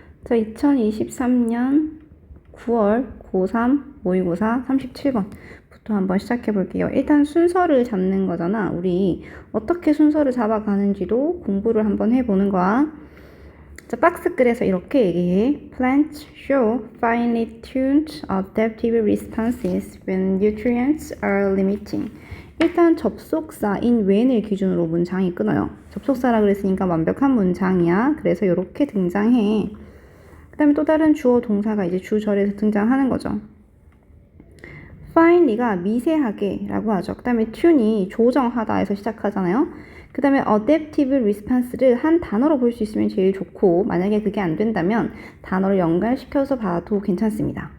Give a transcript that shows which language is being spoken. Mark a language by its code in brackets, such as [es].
[ko] 자, 2023년 9월 고3 모의고사 37번부터 한번 시작해 볼게요. 일단 순서를 잡는 거잖아. 우리 어떻게 순서를 잡아가는지도 공부를 한번 해보는 거야. 자, 박스글에서 이렇게 얘기해. [en] Plants show finely tuned adaptive responses when nutrients are limiting. [ko] 일단 접속사인 when을 기준으로 문장이 끊어요. 접속사라 그랬으니까 완벽한 문장이야. 그래서 이렇게 등장해. 그 다음에 또 다른 주어 동사가 이제 주절에서 등장하는 거죠. finely가 미세하게 라고 하죠. 그 다음에 tune이 조정하다에서 시작하잖아요. 그 다음에 adaptive response를 한 단어로 볼 수 있으면 제일 좋고, 만약에 그게 안 된다면 단어를 연결시켜서 봐도 괜찮습니다.